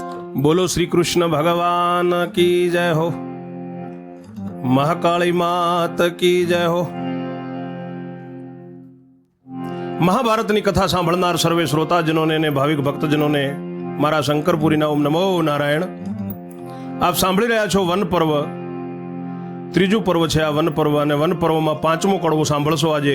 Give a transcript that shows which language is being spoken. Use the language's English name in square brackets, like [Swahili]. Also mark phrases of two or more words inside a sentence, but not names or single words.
[Hindi] बोलो श्री कृष्ण भगवान की जय हो। महाकाली मात की जय हो। [Gujarati] મહાભારતની કથા સાંભળનાર સર્વે શ્રોતાજનોને અને ભાવિક ભક્તજનોને મારા શંકરપુરીના ઓમ નમો નારાયણ। આપ સાંભળી રહ્યા છો વન પર્વ, ત્રીજું પર્વ છે આ વન પર્વ, અને વન પર્વમાં પાંચમો કડવો સાંભળશો આજે।